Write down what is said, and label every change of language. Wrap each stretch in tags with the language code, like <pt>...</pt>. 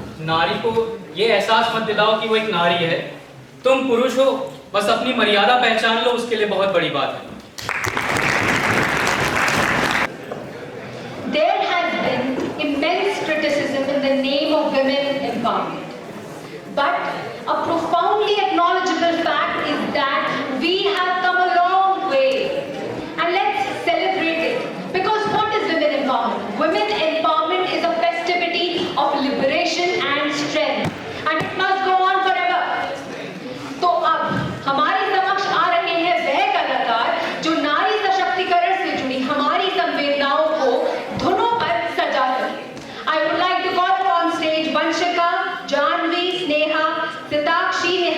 <hi>नारी को ये एहसास मत दिलाओ कि वो एक नारी है। तुम पुरुष हो, बस अपनी मर्यादा पहचान लो, उसके लिए बहुत बड़ी बात है।</hi> <en>There has been immense criticism in the name of women empowerment. But a profoundly acknowledgeable fact is that we have come a long way. And let's celebrate it. Because what is women empowerment? Women empowerment is a festivity of liberation and strength. And it must go on forever.</en> <hi>तो अब हमारे समक्ष आ रहे हैं वह कलाकार जो नारी सशक्तिकरण से जुड़ी हमारी संवेदनाओं को धुनों पर सजा सके।</hi> <en>I would like to call upon stage Vanshika, Janvi, Sneha, Sitakshi,</en>